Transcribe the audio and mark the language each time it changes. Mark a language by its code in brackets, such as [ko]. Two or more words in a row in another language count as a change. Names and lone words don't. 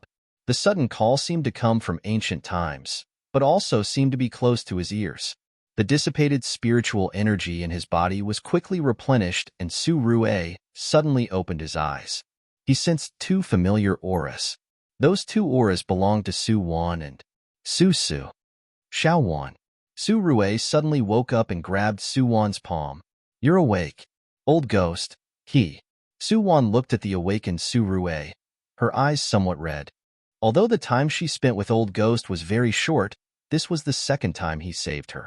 [en] The sudden call seemed to come from ancient times, but also seemed to be close to his ears. The dissipated spiritual energy in his body was quickly replenished, and Su Rui suddenly opened his eyes. He sensed two familiar auras. Those two auras belonged to Suwon and Su. Xiaowon. Su Rui suddenly woke up and grabbed Suwon's palm. You're awake. Old Ghost, he. Suwon looked at the awakened Su Rui, her eyes somewhat red. Although the time she spent with Old Ghost was very short, this was the second time he saved her.